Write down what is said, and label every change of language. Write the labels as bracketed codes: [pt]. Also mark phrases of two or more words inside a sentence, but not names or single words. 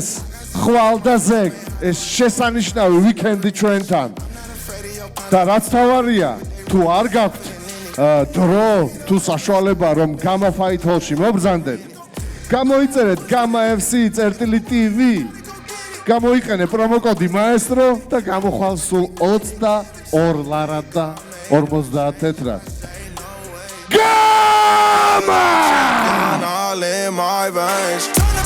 [ka] ხვალ და ზეგ ეს შესანიშნავი ვიკენდი ჩვენთან და რაც თავარია თუ არ გაქვთ დრო თუ საშუალება რომ Gamma Fight Hall-ში მობრძანდეთ გამოიწერეთ Gamma FC.TV გამოიყენე პრომოკოდი მაესტრო და გამოხვალ სულ 22 ლარად და 50 თეთრად Gamma! [en] all in my veins.